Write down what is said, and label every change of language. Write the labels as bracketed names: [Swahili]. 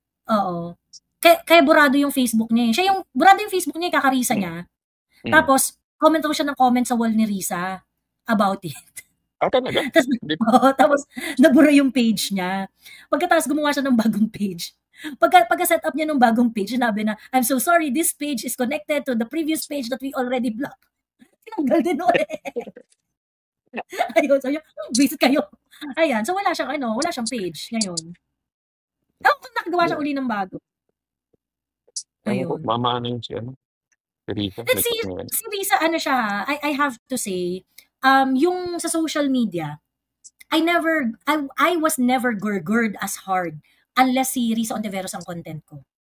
[Filipino] Oo. Kaya burado yung Facebook niya burado yung Facebook niya, kakarisa niya. Tapos, comment ko siya ng comment sa wall ni Risa about it. Talaga? Tapos, nabura yung page niya. Pagkatapos, gumawa siya ng bagong page. Pagka-set up niya ng bagong page, sinabi na, [English] I'm so sorry, this page is connected to the previous page that we already blocked. [Filipino] Tinanggal din ulit. Ayun, sabi niya, visit kayo. Ayan, so wala siyang page ngayon. Nakagawa siya uli ng bago. Ayun. Mama, ano yun si Risa? [English] Si Risa, siya, I have to say, yung sa social media, I was never gurgured as hard unless si Risa Ontiveros [Filipino] ang content ko.